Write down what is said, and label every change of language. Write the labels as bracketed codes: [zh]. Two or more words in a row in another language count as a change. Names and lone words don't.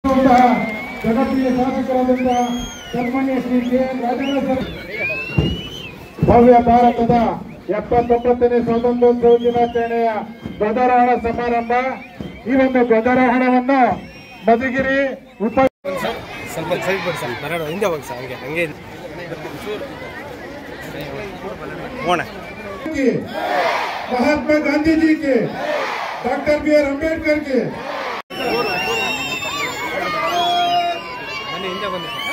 [kn] ಇರುವಂತಹ ಜನಪ್ರಿಯ ಶಾಸಕರಾದಂತಹ ಸನ್ಮಾನ್ಯ ಶ್ರೀ ಕೆ ರಾಜೇಂದ್ರ ಭವ್ಯ ಭಾರತದ 79ನೇ ಸ್ವಾತಂತ್ರ್ಯೋತ್ಸವ ದಿನಾಚರಣೆಯ ಧ್ವಜಾರೋಹಣ ಸಮಾರಂಭ. ಈ ಒಂದು ಧ್ವಜಾರೋಹಣವನ್ನು ಮಧುಗಿರಿ ಸ್ವಲ್ಪ ಸೈಡ್ ಬಿಡಿ ಸರ್, ಬರೋಣ ಹಿಂದೆ ಹೋಗಿ ಸರ್, ಹಂಗೆ ಹಂಗೆ ಹೋಣ. [hi] महात्मा गांधी जी के, डॉक्टर बी आर अम्बेडकर के [kn] ಹಿಂದೆ ಬಂದು